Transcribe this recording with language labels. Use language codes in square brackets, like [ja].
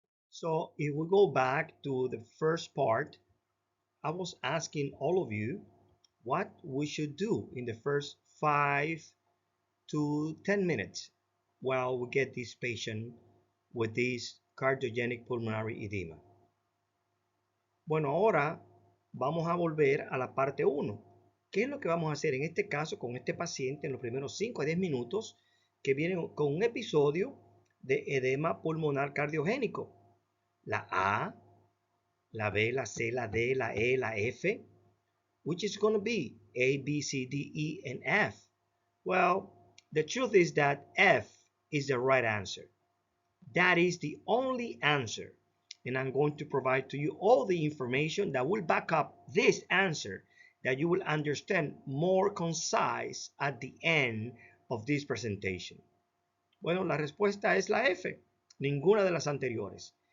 [en] So if we go back to the first part, I was asking all of you what we should do in the first 5 to 10 minutes while we get this patient with this cardiogenic pulmonary edema. [es] Bueno, ahora vamos a volver a la parte 1. ¿Qué es lo que vamos a hacer en este caso con este paciente en los primeros 5 a 10 minutos que viene con un episodio de edema pulmonar cardiogénico? La A, la B, la C, la D, la E, la F. [en] Which is going to be A, B, C, D, E, and F? Well, the truth is that F is the right answer. That is the only answer. And I'm going to provide to you all the information that will back up this answer that you will understand more concise at the end of this presentation. [es] Bueno, la respuesta es la F, ninguna de las anteriores.